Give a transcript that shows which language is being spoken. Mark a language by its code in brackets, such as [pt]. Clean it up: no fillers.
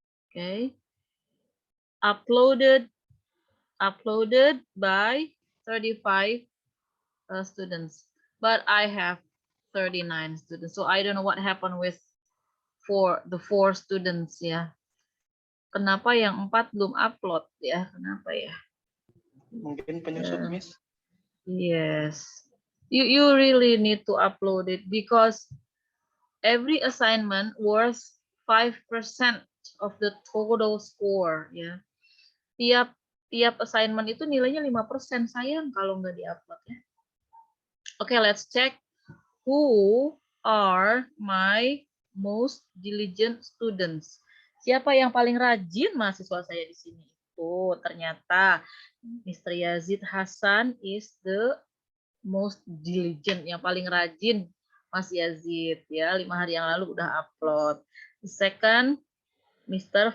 [en] Okay. Uploaded by 35 students, but I have 39 students, so I don't know what happened with the four students ya. [id] Kenapa yang 4 belum upload ya? Kenapa ya? Mungkin penyusup, Miss. [en] Yes, you really need to upload it because every assignment worth 5% of the total score ya. [id] Tiap assignment itu nilainya 5%, sayang kalau nggak diupload ya. [en] Okay, let's check who are my most diligent students. [id] Siapa yang paling rajin mahasiswa saya di sini? Itu ternyata Mr. Yazid Hasan [en] is the most diligent, [id] yang paling rajin Mas Yazid ya. 5 hari yang lalu udah upload. [en] The second, [id] Mr.